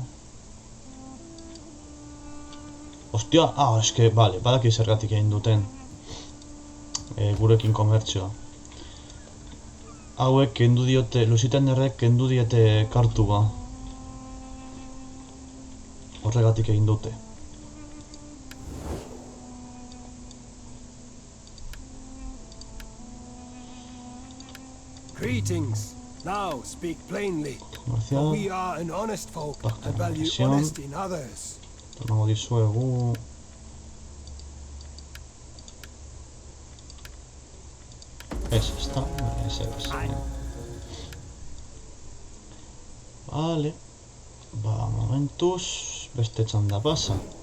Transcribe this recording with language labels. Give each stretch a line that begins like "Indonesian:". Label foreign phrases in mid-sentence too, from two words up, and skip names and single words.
Basque: Ostia, eske, vale, badaki zergatik egin duten gurekin komertzioa. Hauek kendu diote, Lusitanerrek kendu diete kartua. Horregatik egin dute.
English: Greetings. Now speak plainly. For we are an honest folk and value honesty in others.
Basque: Emango dizuegu... ezta, ez. Vale. Ba, momentuz, beste txanda pasa.